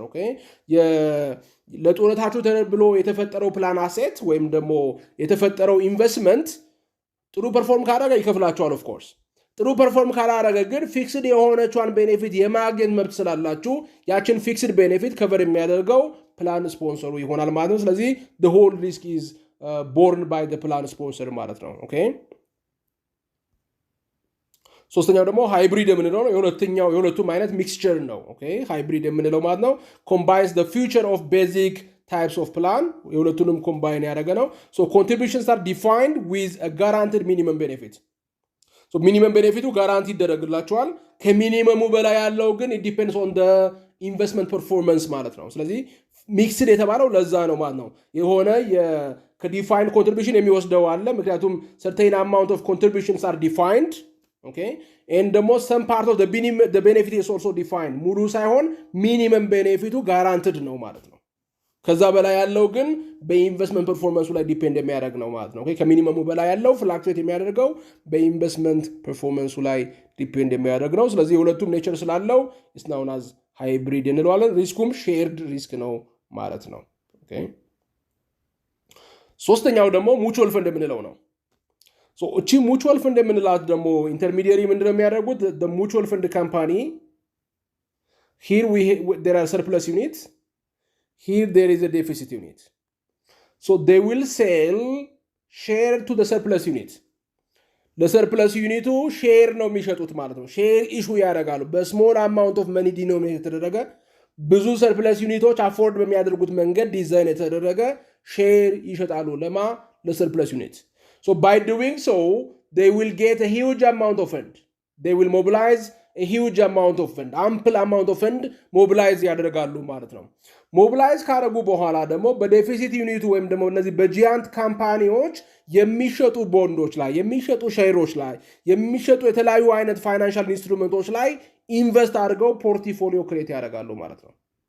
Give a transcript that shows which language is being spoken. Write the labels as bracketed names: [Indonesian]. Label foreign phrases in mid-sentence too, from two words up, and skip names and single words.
[Amharic] ኦኬ ለጡረታችሁ ተብሎ የተፈጠረው [English] plan asset [Amharic] ወይም ደግሞ የተፈጠረው ኢንቨስትመንት ጥሩ ፐርፎርም ካደረገ ይከፍላችኋል [English] of course። [Amharic] ጥሩ ፐርፎርም ካላረገ ግን ፊክስድ የሆነቿን ቤኔፊት የማግኘት መብት ስላላችሁ ያችን [English] fixed benefit [Amharic] ከቨር የሚያደርገው [English] plan sponsoru [Amharic] ይሆናል ማለት ነው። ስለዚህ [English] the whole risk is borne by the plan [Amharic] sponsor ማለት ነው። ኦኬ ሶስተኛው ደግሞ ሃይብሪድ የምንለው ነው የሁለቱም አይነት ሚክስቸር ነው ኦኬ ሃይብሪድ የምንለው ማለት ነው [English] combines the future of basic types of plan [Amharic] የሁለቱንም combine ያደረገ ነው [English] so contributions are defined with a guaranteed minimum benefit so minimum benefit guarantee [Amharic] ይደረግላቸዋል ከሚኒመሙ በላይ ያለው ግን [English] it depends on the investment performance [Amharic] ማለት ነው ስለዚህ [English] ሚክስድ [Amharic] የተባለው ለዛ ነው ማለት ነው የሆነ [English] ከdefined contribution [Amharic] የሚወስደው አለ ምክንያቱም [English] certain amount of contributions are defined okay and the most some part of the benefit is also defined [Amharic] ሙሉ ሳይሆን [English] minimum benefit guaranteed [Amharic] ነው ማለት ነው ከዛ በላይ ያለው ግን [English] በinvestment performanceu [Amharic] ላይ ዲፔንድ የሚያደርግ ነው ማለት ነው ኦኬ ከሚኒመሙ በላይ ያለው ፍላክቹዌት የሚያደርገው [English] በinvestment performanceu [Amharic] ላይ ዲፔንድ የሚያደርግ ነው ስለዚህ ሁለቱም ኔቸር ስላለው [English] is known as hybrid [Amharic] እንለዋለን ሪስኩም [English] shared risk [Amharic] ነው ማለት ነው ኦኬ ሶስተኛው ደግሞ [English] mutual fund [Amharic] የምንለው ነው so እቺ [English] mutual fund [Amharic] የምንላት ደግሞ ኢንተርሚዲየሪ ምንድነው የሚያደርጉት [English] the mutual fund company here there are surplus units here there is a deficit unit so they will sell share to the surplus unit the surplus unit share [Amharic] ነው የሚሸጡት ማለት ነው [English] share issue ያደርጋሉ በስሞል amount of money denominated [Amharic] ተደረገ ብዙ surplus unitoች አፎርድ በሚያደርጉት መንገድ ዲዛይን የተደረገ share ይሸጣሉ ለማ [English] ለsurplus unit so by doing so they will get a huge amount of fund they will mobilize a huge amount of fund ample amount of fund mobilize [Amharic] ያደርጋሉ ማለት ነው mobilize ካረጉ በኋላ ደግሞ [English] በdeficit unitu [Amharic] ወይም ደግሞ እነዚህ በጂያንት ካምፓኒዎች የሚሸጡ ቦንዶች ላይ የሚሸጡ ሼሮች ላይ የሚሸጡ የተለያዩ አይነት [English] financial instrumentoች [Amharic] ላይ ኢንቨስት አድርገው [English] portfolio create [Amharic] ያደርጋሉ ማለት ነው